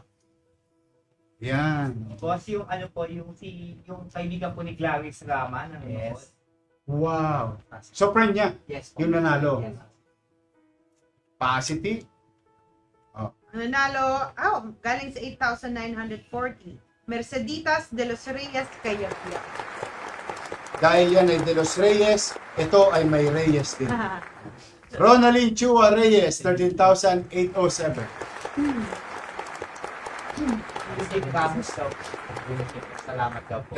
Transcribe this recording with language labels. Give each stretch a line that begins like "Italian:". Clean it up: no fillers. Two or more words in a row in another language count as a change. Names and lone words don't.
Filipino: Yan. Boss, yung ano po, yung kaibigan po ni Clarice Rama. Yes. Wow. So friend niya, Yes po. yung nanalo. Yes. Pasity. Nanalo, galing sa 8,940. Merceditas de los Reyes Cayapiat. Dahil yan ay De Los Reyes, ito ay may Reyes din. Ronaldin Chua Reyes, 13,807. Steve Ramos daw. Salamat daw po.